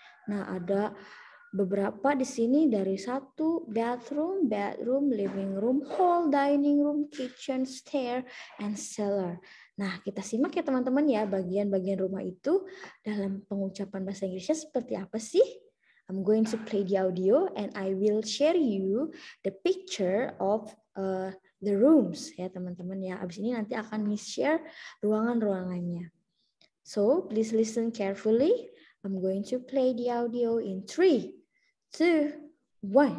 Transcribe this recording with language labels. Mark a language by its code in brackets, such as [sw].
[id] Nah, ada beberapa di sini dari satu bedroom, living room, hall, dining room, kitchen, stair, and cellar. Nah, kita simak ya teman-teman ya bagian-bagian rumah itu dalam pengucapan bahasa Inggrisnya seperti apa sih? [en] I'm going to play the audio and I will share you the picture of the rooms ya teman-teman ya. [id] Abis ini nanti akan share ruangan-ruangannya. [en] So, please listen carefully. I'm going to play the audio in 3, 2, 1.